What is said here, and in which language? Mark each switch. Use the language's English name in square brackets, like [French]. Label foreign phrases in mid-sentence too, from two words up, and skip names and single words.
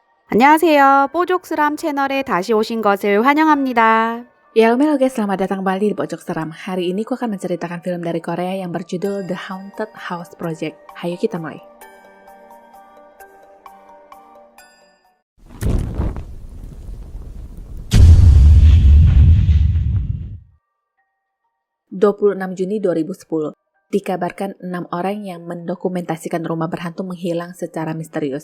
[Korean] 안녕하세요. 뽀족스람 채널에 다시 오신 것을 환영합니다. [Indonesian] Ya, Halo guys, selamat datang kembali di Pojok Seram. Hari ini aku akan menceritakan film dari Korea yang berjudul The Haunted House Project. Hayo kita mulai. Juni 2010, dikabarkan 6 orang yang mendokumentasikan rumah berhantu menghilang secara misterius.